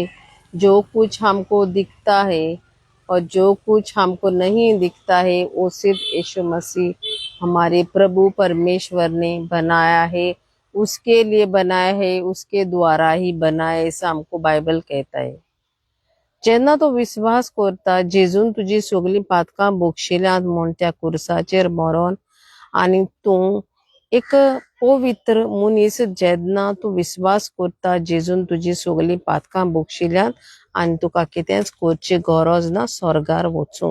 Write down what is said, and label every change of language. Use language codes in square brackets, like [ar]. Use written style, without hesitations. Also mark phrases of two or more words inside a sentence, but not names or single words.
[hi] जो कुछ हमको दिखता है और जो कुछ हमको नहीं दिखता है वो सिर्फ यीशु मसीह हमारे प्रभु परमेश्वर ने बनाया है. उसके लिए बनाया है, उसके द्वारा ही बनाया, ऐसा हमको बायबल कहता है. [kok] जेन्ना तू विश्वास करता जेजून तुझी सगळी पातकां बोगशिल्यांत म्हूण त्या कुर्साचेर मरोन आनी तू एक पवित्र मनीस जेन्ना तू विश्वास करता जेजून तुझी सगळी पातकां बोगशिल्यांत आनी तुका कितेंच करची गरज ना स्वर्गार वचूंक.